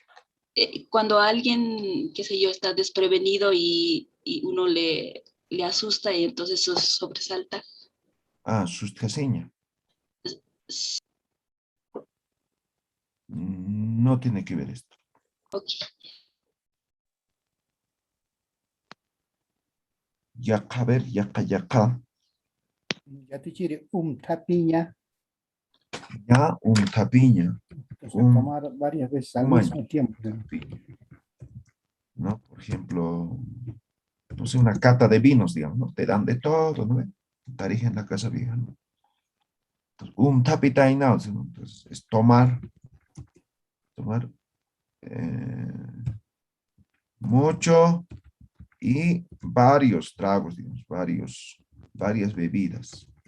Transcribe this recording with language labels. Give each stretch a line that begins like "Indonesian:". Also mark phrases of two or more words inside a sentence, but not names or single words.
Spanish: Cuando alguien, qué sé yo, está desprevenido y uno le asusta y entonces sobresalta. Ah, sustraseña. No tiene que ver esto. Ok. Yaqa, a ver, yaqa.
Aymara: Yatichiri, tapiña.
Spanish: Ya, tapiña. O sea, tomar varias veces al Umaña. mismo tiempo. ¿No? Por ejemplo, no sé, una cata de vinos, digamos, ¿no? Te dan de todo, ¿no? Tarija en la casa vieja, ¿no? Entonces, tapitainao, ¿no? Entonces, es tomar mucho y varios tragos, digamos, varias bebidas.